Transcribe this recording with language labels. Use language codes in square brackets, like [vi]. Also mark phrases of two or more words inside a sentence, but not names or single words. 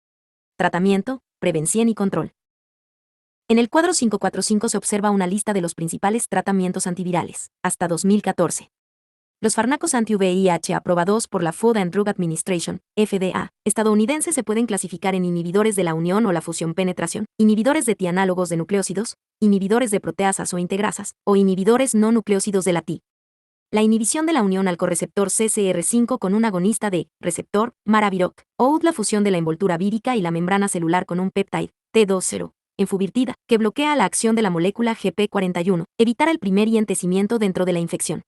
[es] Tratamiento, prevención y control. En el cuadro 545 se observa una lista de los principales tratamientos antivirales, hasta 2014. Los fármacos anti-VIH aprobados por la Food and Drug Administration, FDA, estadounidense se pueden clasificar en inhibidores de la unión o la fusión penetración, inhibidores de tianálogos de nucleósidos, inhibidores de proteasas o integrasas, o inhibidores no nucleósidos de la Ti. La inhibición de la unión al correceptor CCR5 con un agonista de receptor, Maraviroc, o la fusión de la envoltura vírica y la membrana celular con un peptide, T20, enfuvirtida, que bloquea la acción de la molécula GP41, evitar el primer entecimiento dentro de la infección.